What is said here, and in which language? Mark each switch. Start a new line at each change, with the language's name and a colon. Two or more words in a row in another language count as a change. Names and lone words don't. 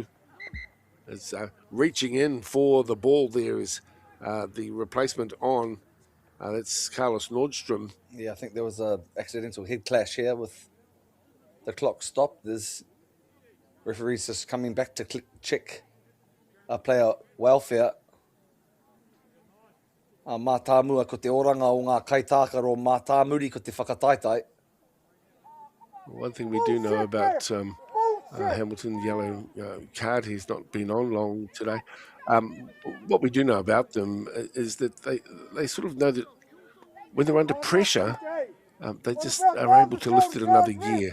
English: As reaching in for the ball there is the replacement on. That's Carlos Nordstrom. Yeah, I think there was an accidental head clash here with the clock stopped. There's referees just coming back to check player welfare.
Māori: Mātāmua ko te oranga o ngā kaitākaro, mātāmuri ko te whakataitai.
English: One thing we do know about Hamilton, yellow card, he's not been on long today. What we do know about them is that they sort of know that when they're under pressure, they just are able to lift it another gear.